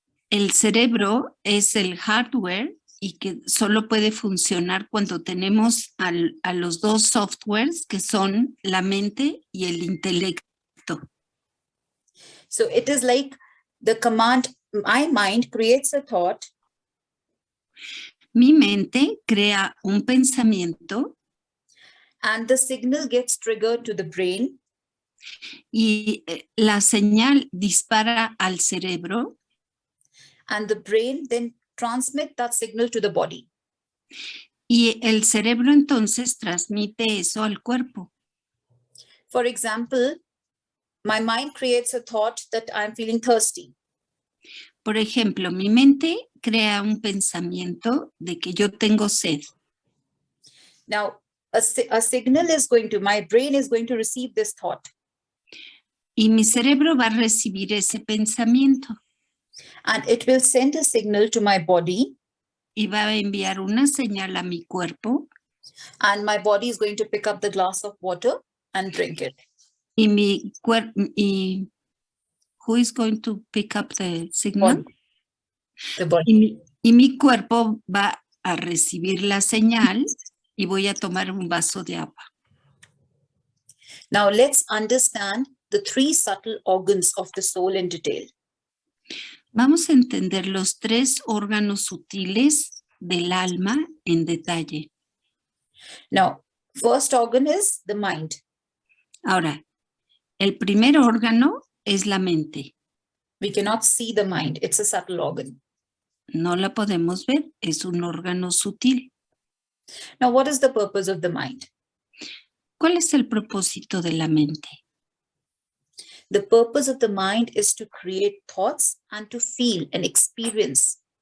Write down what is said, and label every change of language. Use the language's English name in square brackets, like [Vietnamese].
[Spanish] El cerebro es el hardware y que solo puede funcionar cuando tenemos a los dos softwares que son la mente y el intelecto. [English] So it is like the command, my mind creates a thought. [Spanish] Mi mente crea un pensamiento [English] And the signal gets triggered to the brain. [Spanish] y la señal dispara al cerebro. [English] And the brain then transmits that signal to the body. [Spanish] Y el cerebro entonces transmite eso al cuerpo. [English] For example, my mind creates a thought that I'm feeling thirsty. [Spanish] Por ejemplo, mi mente crea un pensamiento de que yo tengo sed. [English] Now, a signal is going to, my brain is going to receive this thought. [Spanish] Y mi cerebro va a recibir ese pensamiento. [English] And it will send a signal to my body. [Spanish] Y va a enviar una señal a mi cuerpo. [English] And my body is going to pick up the glass of water and drink it. [Spanish] Y mi cuerpo, [English] who is going to pick up the signal? The body. [Spanish] Y mi cuerpo va a recibir la señal y voy a tomar un vaso de agua. [English] Now let's understand the three subtle organs of the soul in detail. [Spanish] Vamos a entender los tres órganos sutiles del alma en detalle. [English] Now, first organ is the mind. [Spanish] Ahora, el primer órgano es la mente. [English] We cannot see the mind. It's a subtle organ. [Spanish] No la podemos ver, es un órgano sutil. [English] Now, what is the purpose of the mind? [Spanish] ¿Cuál es el propósito de la mente? [English] The purpose of the mind is to create thoughts and to feel and experience.